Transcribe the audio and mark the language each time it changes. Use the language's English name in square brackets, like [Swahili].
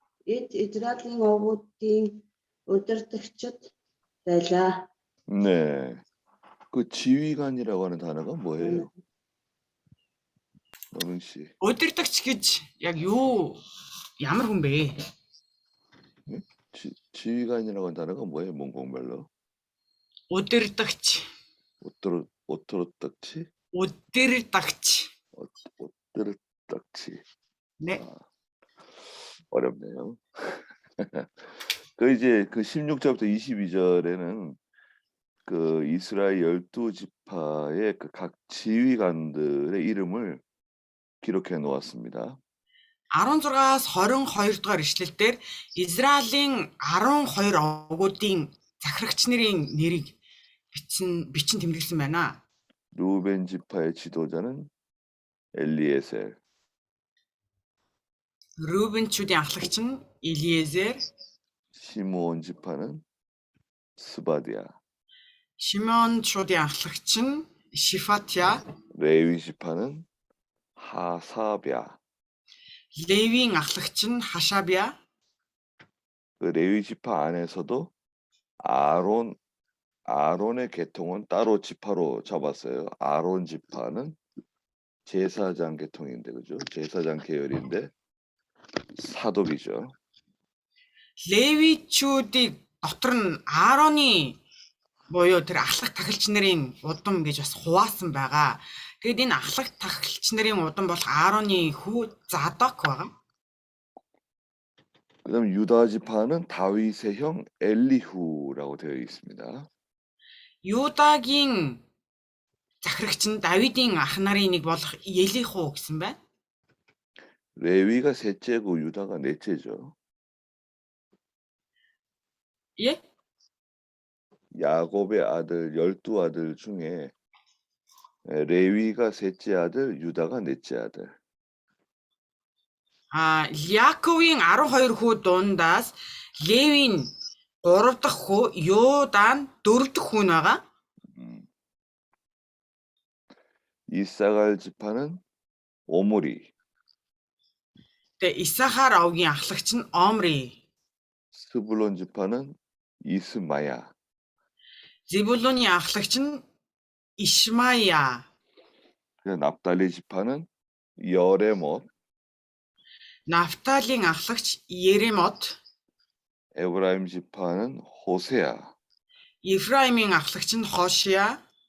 [Mongolian] Израилийн овгуудын удирдагчид байлаа. [Korean] 네. 그 지휘관이라고 하는 단어가 뭐예요? 노능 씨. [Mongolian] Удирдагч гэж яг юу ямар хүн бэ? [Korean] 지휘관이라고 하는 단어가 뭐예요? 몽골말로? [Mongolian] Удирдагч. 오토로딱치? Удирдагч. 오토로딱치. [Korean] 네. 어렵네요. 그 이제 그 16절부터 22절에는 그 이스라엘 12지파의 그 각 지휘관들의 이름을 기록해 놓았습니다. [Mongolian] 16-аас 22 дугаар ишлэлдэр Израилийн 12 овгуудын захирагч нарын нэрийг бичин тэмдэглэсэн байна. [Korean] 루벤 지파의 지도자는 엘리에셀, [Mongolian] Рубенчүүдийн ахлагч нь Илиезер, [Korean] 시므온 지파는 스바디아, [Mongolian] Шимеончүүдийн ахлагч нь Шифатя, [Korean] 레위 지파는 하사랴. [Mongolian] Левийн ахлагч нь Хашабя, [Korean] 그 레위 지파 안에서도 아론의 계통은 따로 지파로 잡았어요. 아론 지파는 제사장 계통인데, 그죠? 제사장 계열인데 사독이죠. [Mongolian] Левичүүдийг дотор нь Аароны буюу тэр ахлах тахилч нарын удам гэж бас хуваасан байгаа. Тэгэд энэ ахлах тахилч нарын удам болох Аароны хүү Задок байгаа. [Korean] 그다음 유다 지파는 다윗의 형 엘리후라고 되어 있습니다. [Mongolian] Юдагийн захирагч нь Давидын ах нарын нэг болох Елиху гэсэн байна. [Korean] 레위가 셋째고 유다가 넷째죠. Е? 야곱의 아들 12아들 중에 레위가 셋째 아들, 유다가 넷째 아들. [Mongolian] Яаковын 12 хүү дундаас Левийн 3 дахь хүү, Юда нь 4 дахь хүү байгаа. [Korean] 이사갈 지파는 오므리, [Mongolian] Тэгээ Исахар овгийн ахлагч нь Омри. [Korean] 스불론 지파는 이스마야, [Mongolian] Зебулуны ахлагч нь Ишмая. [Korean] 납달리 지파는 여레못, [Mongolian] Нафталийн ахлагч Еремот. [Korean] 에브라임 지파는 호세아. [Mongolian] Ефраимийн ахлагч нь Хошия.